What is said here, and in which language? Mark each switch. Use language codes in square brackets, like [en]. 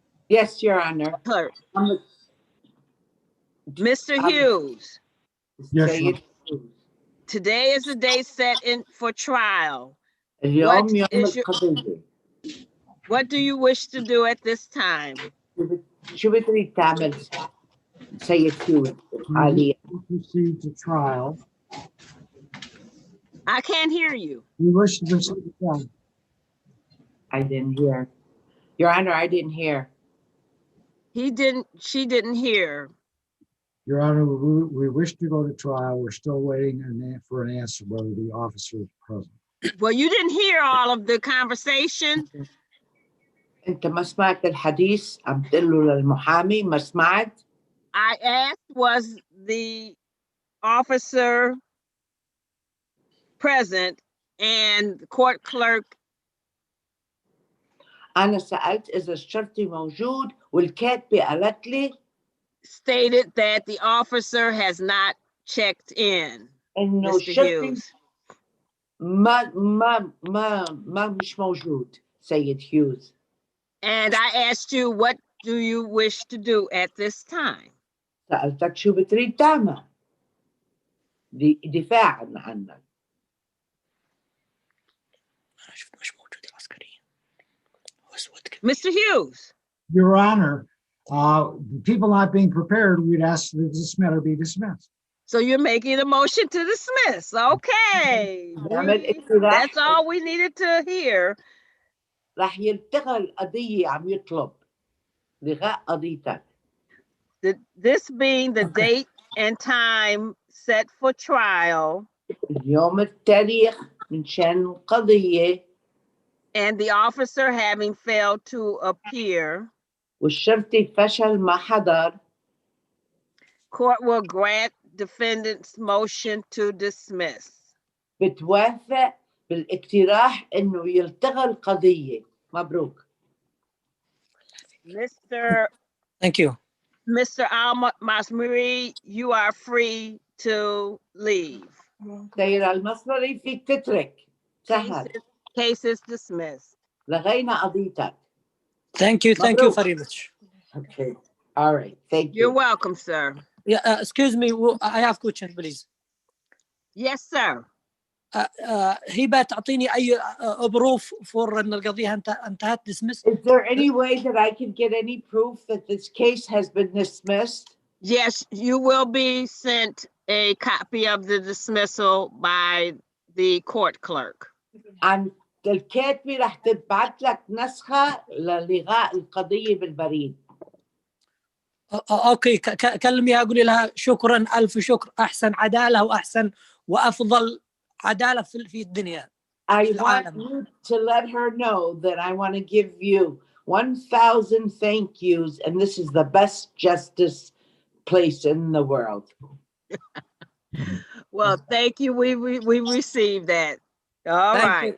[en] Yes, Your Honor. Clerk. Mr. Hughes. yes, Your Today is the day set in for trial. [ar] اليوم يوم القضية. [en] What do you wish to do at this time? [ar] شو بتريد تعمل سيد هيوز حاليا؟ [en] proceed to trial. I can't hear you. We wish to proceed to trial. I didn't hear. Your Honor, I didn't hear. She didn't hear. Your Honor, we wish to go to trial. We're still waiting for an answer whether the officer is present. Well, you didn't hear all of the conversation. [ar] أنت ما سمعت الحديث؟ عم تقول له للمحامي ما سمعت؟ [en] I asked, was the officer present, and the court clerk. [ar] أنا سألت إذا الشرطي موجود والكاتبة قالت لي [en] stated that the officer has not checked in. [ar] إنه [en] Mr. [ar] الشرطي [en] Hughes. [ar] ما مش موجود سيد هيوز. [en] And I asked you, what do you wish to do at this time? [ar] سألتك شو بتريد تعمل؟ دفاعا عنك. [en] Mr. Hughes. Your Honor, people not being prepared, we'd ask that this matter be dismissed. So you're making a motion to dismiss. Okay. That's all we needed to hear. [ar] راح يلتغى القضية عم يطلب لغاء قضيتك. [en] This being the date and time set for trial. [ar] اليوم التاريخ من شان القضية. [en] And the officer having failed to appear. [ar] والشرطي فشل ما حضر. [en] Court will grant defendant's motion to dismiss. [ar] بتوافق بالاقتراح انه يلتغى القضية. مبروك. [en] Thank you. Mr. Al-Masri, you are free to leave. [ar] سيد المصري فيك تترك. سهل. [en] Case is dismissed. [ar] لغينا قضيتك. [en] Thank you very much. Okay. All right. Thank you. You're welcome, sir. Yeah, excuse me. I have question, please. Yes, sir. [ar] هبة تعطيني أي بروف [en] for [ar] أن القضية انتهت [en] dismissed. Is there any way that I can get any proof that this case has been dismissed? Yes, you will be sent a copy of the dismissal by the court clerk. [ar] عن الكاتبة رح تبعت لك نسخة للغاء القضية بالبريد. اوكي كلميها قولي لها شكرا الف شكر احسن عداله واحسن وافضل عداله في الدنيا. [en] I want you to let her know that I want to give you 1,000 thank yous, and this is the best justice place in the world. Well, thank you. We received that. All right.